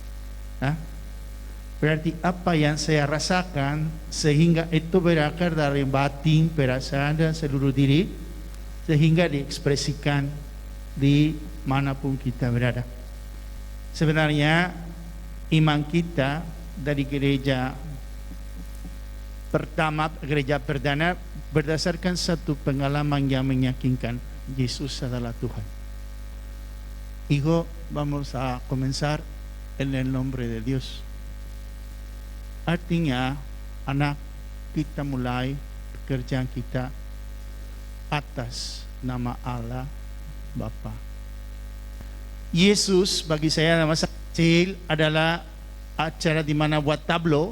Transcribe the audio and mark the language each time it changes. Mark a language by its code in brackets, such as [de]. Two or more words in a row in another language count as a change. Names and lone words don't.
[id] Berarti apa yang saya rasakan sehingga itu berakar dari batin, perasaan dan seluruh diri sehingga diekspresikan di manapun kita berada. Sebenarnya iman kita dari gereja pertama, gereja perdana berdasarkan satu pengalaman yang meyakinkan Yesus adalah Tuhan. [es] Hijo, vamos a comenzar en el nombre de Dios. [id] Artinya, anak kita mulai pekerjaan kita atas nama Allah Bapa. Yesus bagi saya masa kecil adalah acara di mana buat tablo.